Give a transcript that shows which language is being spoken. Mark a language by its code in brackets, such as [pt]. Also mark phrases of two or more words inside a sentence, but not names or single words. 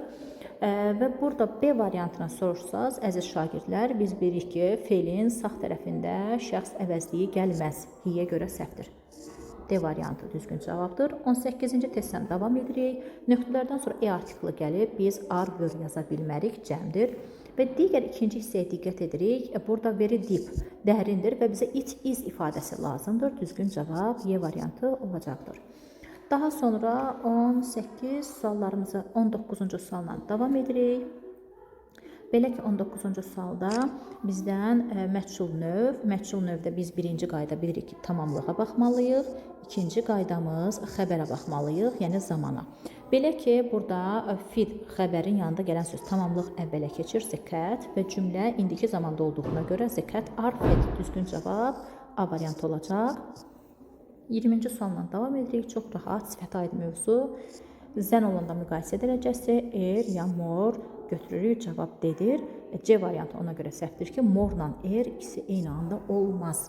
[az] Və burada B variantına soruşsaz, əziz şagirdlər, biz bilirik ki, feilin sağ tərəfində şəxs əvəzliyi gəlməz. Hiyə görə səhvdir. D variantı düzgün cavabdır. 18-ci testdən davam edirik. Nöqtələrdən sonra E artiklı gəlib, biz [en] are, were [az] yaza bilmərik, cəmdir. Və digər ikinci hissəyə diqqət edirik. Burada [en] very deep, [az] dərindir və bizə [en] it, is [az] ifadəsi lazımdır. Düzgün cavab Y variantı olacaqdır. Daha sonra 18 suallarımızı 19-cu sualla davam edirik. Belə ki, 19-cu sualda bizdən məchul növdə biz birinci qayda bilirik ki, tamamlığa baxmalıyıq. İkinci qaydamız xəbərə baxmalıyıq, yəni zamana. Belə ki, burada feed xəbərin yanında gələn söz tamamlıq əvvələ keçir, [en] the cat [az] və cümlə indiki zamanda olduğuna görə [en] the cat are fed. [az] Düzgün cavab A variantı olacaq. 20-ci sualla davam edirik. Çox rahat, sifət aid mövzu. Zən olanda müqayisə dərəcəsi ya more götürürük, cavab D-dir. C variantı ona görə səhvdir ki, more-la ikisi eyni anda olmaz.